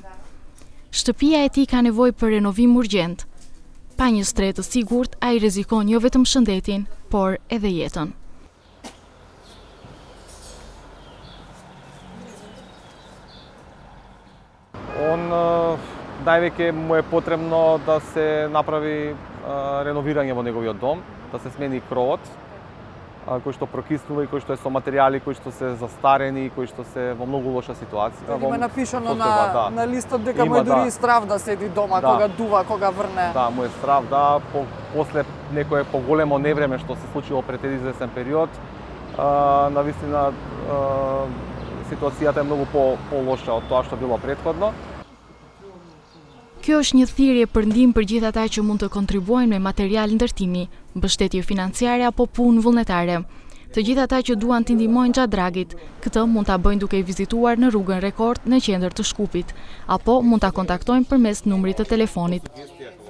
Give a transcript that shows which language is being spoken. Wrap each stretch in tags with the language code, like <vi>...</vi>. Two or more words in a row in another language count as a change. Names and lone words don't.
<sq>Shtëpia e tij ka nevojë për renovim urgjent. Pa një stret të sigurt, ai rrezikon jo vetëm shëndetin, por edhe jetën.</sq> <mk>Он највеќе му е потребно да се направи реновирање во неговиот дом, да се смени кровот, кој што прокиснува и кој што е со материјали кои што се застарени и кои што се во многу лоша ситуација. Има напишано на листот дека му е дури страв да седи дома, кога дува, кога врне. Да, му е страв, да, после некое поголемо невреме што се случило пред известен период, навистина ситуацијата е многу по-лоша од тоа што било претходно.</mk> <sq>Kjo është një thirrje për ndihmë për gjithë ata që mund të kontribuojnë me material ndërtimi, mbështetje financiare apo punë vullnetare. Të gjithë ata që duan të ndihmojnë Xhadragit, këtë mund ta bëjnë duke i vizituar në rrugën Rekord në qendër të Shkupit, apo mund ta kontaktojnë përmes numrit të telefonit</sq>